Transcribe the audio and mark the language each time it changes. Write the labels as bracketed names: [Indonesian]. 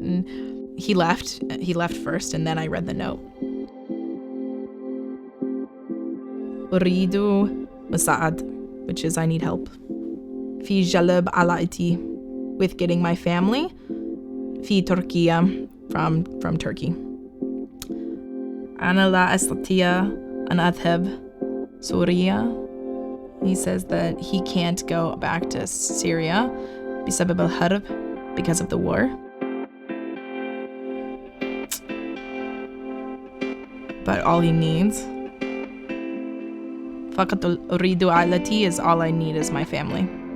[English] And he left first, and then I read the note. [Arabic] أريد مساعد, [English] which is I need help. [Arabic] في جلب عائلتي, [English] with getting my family. [Arabic] في تركيا, [English] from Turkey. [Arabic] أنا لا أستطيع أن أذهب سوريا. [English] He says that he can't go back to Syria [Arabic] بسبب الحرب, [English] because of the war. But all he needs, [Arabic] فقط أريد عائلتي, [English] is all I need is my family.